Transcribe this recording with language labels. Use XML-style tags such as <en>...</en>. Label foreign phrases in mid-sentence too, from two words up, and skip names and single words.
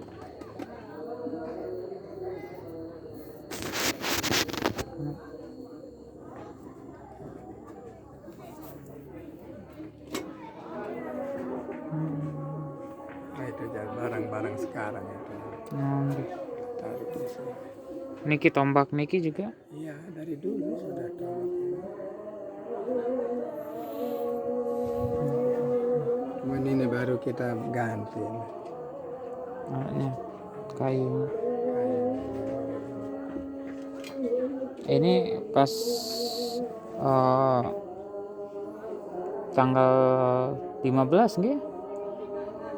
<id>Nah itu barang-barang sekarang itu. Nggih. Tarik di sini. Niki tombak niki juga. Iya dari dulu sudah tolak. Cuman ini baru kita ganti. Anaknya kayu. Ini pas tanggal 15 nggih dibersihkan</id>